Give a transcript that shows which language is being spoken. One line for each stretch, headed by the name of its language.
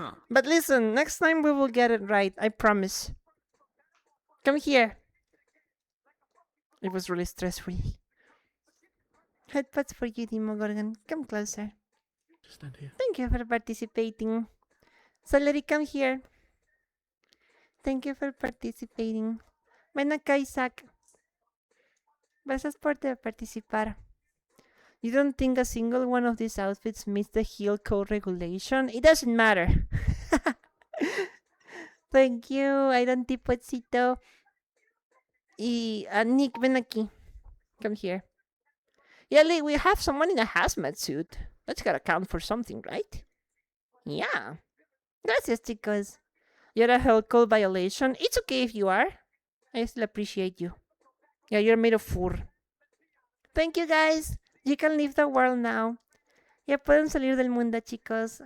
English: But listen, next time we will get it right. I promise. Come here. It was really stressful. Headphones for you, Demogorgon. Come closer. Stand here. Thank you for participating. Celery, come here. Thank you for participating.
Spanish: Ven acá, Isaac. Gracias por participar.
English: You don't think a single one of these outfits meets the heel code regulation? It doesn't matter. Thank you, Iron Tipotcito.
Spanish: Y Nick, ven aquí.
English: Come here. Yeah, Lee, we have someone in a hazmat suit. That's gotta count for something, right? Yeah.
Spanish: Gracias, chicos.
English: You're a health code violation. It's okay if you are. I still appreciate you. Yeah, you're made of fur. Thank you, guys. You can leave the world now.
Spanish: Ya pueden salir del mundo, chicos.